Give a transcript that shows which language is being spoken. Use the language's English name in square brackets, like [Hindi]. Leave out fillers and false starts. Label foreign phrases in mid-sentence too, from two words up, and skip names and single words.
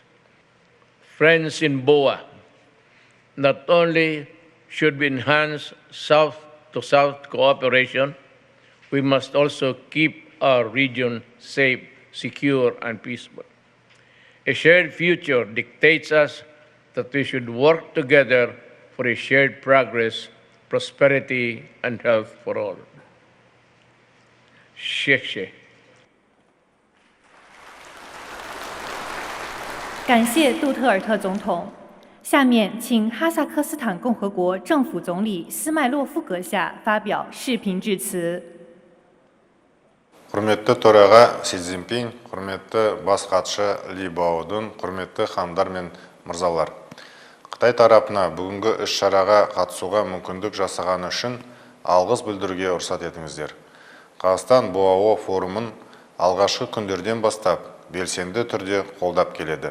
[English] Friends in BOA, not only should we enhance South-to-South cooperation, we must also keep our region safe, secure, and peaceful. A shared future dictates us that we should work together for a shared progress, prosperity, and health for all. Sheikh. [Chinese] 感谢杜特尔特总统。下面请哈萨克斯坦共和国政府总理斯迈洛夫阁下发表视频致辞。 [Kazakh] Құрметті төраға Си Цзиньпин, құрметті бас хатшы Ли Баодун, құрметті ханымдар мен мырзалар. Қытай тарапына бүгінгі іс-шараға қатысуға мүмкіндік жасағаны үшін алғыс білдіруге рұқсат етіңіздер. Қазақстан БОАО форумын алғашқы күндерден бастап белсенді түрде қолдап келеді.